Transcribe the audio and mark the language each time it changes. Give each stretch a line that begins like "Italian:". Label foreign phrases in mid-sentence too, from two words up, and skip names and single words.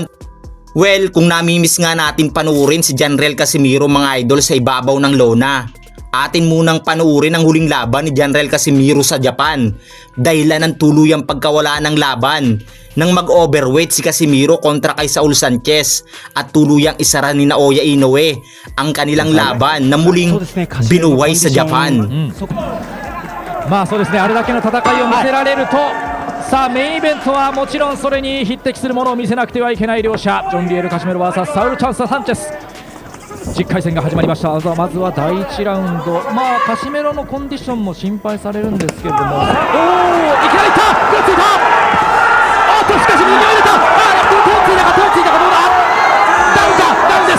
Filipino: Well, kung namimiss nga natin panuurin si Janriel Casimiro mga idol sa ibabaw ng lona, atin munang panuurin ang huling laban ni Janriel Casimiro sa Japan dahilan ng tuluyang pagkawala ng laban nang mag-overweight si Casimiro kontra kay Saul Sanchez at tuluyang isara ni Naoya Inoue ang kanilang laban na muling binuway sa Japan.
Japanese: まあそうですね、あれだけの戦いを見せられると、さあメインイベントはもちろんそれに匹敵するものを見せなくてはいけない両者、ジョンリエル・カシメロ vs サウル・チャンス・サンチェス。10回戦が始まりました。まずは第1ラウンド、まあカシメロのコンディションも心配されるんですけれども、おお、いきなりいった、手をついた、おっとしかし右を入れた、手をついたか、どうだ、ダウンか、ダウンです。